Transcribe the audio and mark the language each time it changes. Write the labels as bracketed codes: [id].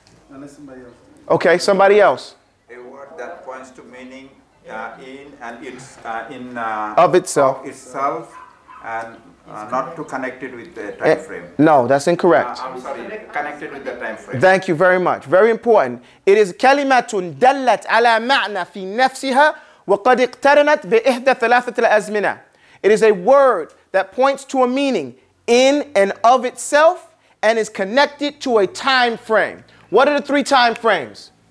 [en] Unless somebody else. Okay, somebody else. A word that points to meaning in and it's Of itself. Of itself and not to connect it with the time frame. No, that's incorrect. I'm sorry, connected with the time frame. Thank you very much. Very important. It is [ar] كلمة دلت على معنى في نفسها وقد اقترنت بإحدى ثلاثة الأزمنة. [en] It is a word that points to a meaning in and of itself and is connected to a time frame. What are the 3 time frames?